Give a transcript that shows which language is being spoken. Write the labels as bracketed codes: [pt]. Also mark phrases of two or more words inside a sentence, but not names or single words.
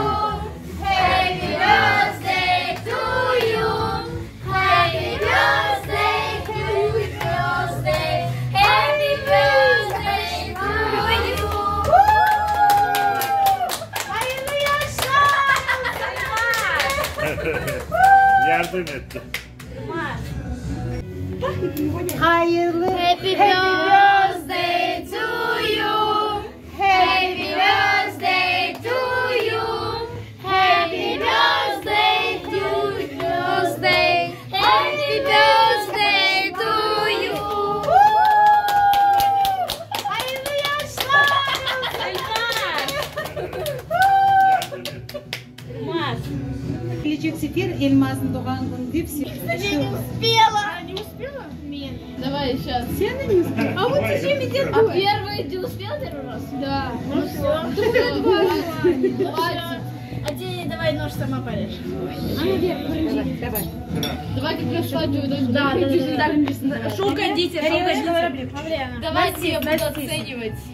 [en] Happy birthday to you. Happy birthday, happy birthday, happy birthday to you. [tr] Hayırlı yaşlar. Yardım etti. Hayırlı. [en] Happy birthday to you. Happy birthday to you. Happy birthday to birthday. Happy birthday to you. [tr] Hayırlı yaşlar. Gelecek sefer Elmas'ın doğan günü hepsi. [ru] Не успела. Не успела? Нет. Давай сейчас. [tr] Sen de mi istiyorsun? [ru] А вот зачем мне А первый ты успел первый раз? Да. Ну все. Хватит. можешь сама порежь. Давай. Давай как на свадьбу. Да, шоу кондитер. Давайте я буду оценивать.